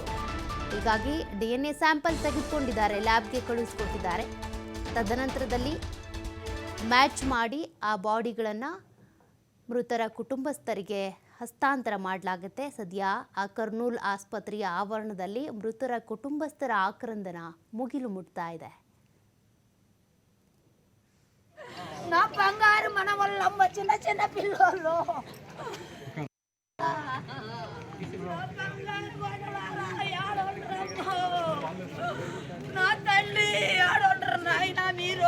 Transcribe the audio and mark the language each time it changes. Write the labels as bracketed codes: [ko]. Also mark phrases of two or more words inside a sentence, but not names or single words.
[kn] ಹೀಗಾಗಿ [en] DNA sample [kn] ತೆಗೆದುಕೊಂಡಿದ್ದಾರೆ, ಲ್ಯಾಬ್ಗೆ ಕಳುಹಿಸಿಕೊಟ್ಟಿದ್ದಾರೆ. ತದನಂತರದಲ್ಲಿ ಮ್ಯಾಚ್ ಮಾಡಿ ಆ ಬಾಡಿಗಳನ್ನು ಮೃತರ ಕುಟುಂಬಸ್ಥರಿಗೆ ಹಸ್ತಾಂತರ ಮಾಡಲಾಗುತ್ತೆ. ಸದ್ಯ ಆ ಕರ್ನೂಲ್ ಆಸ್ಪತ್ರೆಯ ಆವರಣದಲ್ಲಿ ಮೃತರ ಕುಟುಂಬಸ್ಥರ ಆಕ್ರಂದನ ಮುಗಿಲು ಮುಟ್ತಾ ಇದೆ. [te] నా బంగారు మన వల్లమ్మ చిన్న చిన్న పిల్లలు నా తల్లి ఆడొంటారు నాయన మీరు.